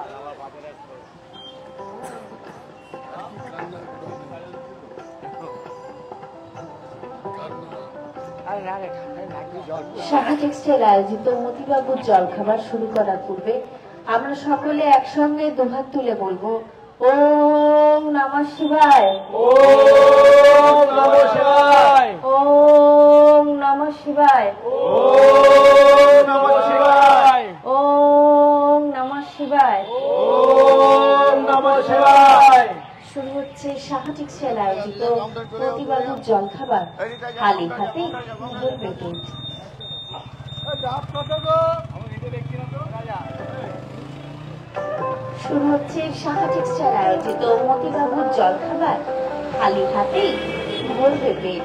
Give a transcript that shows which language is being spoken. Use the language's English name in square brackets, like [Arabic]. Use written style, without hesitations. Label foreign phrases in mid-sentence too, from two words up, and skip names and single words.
[Bangla] সাহা টেক্সটাইল আয়োজিত মতিবাবুর জলখাবার শুরু করার পূর্বে আমরা সকলে একসঙ্গে দুহাত তুলে বলবো [Sanskrit] ওম নমঃ শিবায়, ওম নমঃ শিবায়, ওম নমঃ শিবায়, ওম নমঃ শিবায়, ওম নমঃ শিবায়, ওম নমঃ শিবায়। [Bangla] শুরু হচ্ছে সাহা টেক্সটাইল আয়োজিত মতিবাবুর জলখাবার খালি হাতে ভোর পেটে। শুরু হচ্ছে সাহা টেক্সটাইল আয়োজিত মতিবাবুর জলখাবার খালি হাতেই ভরবে পেট।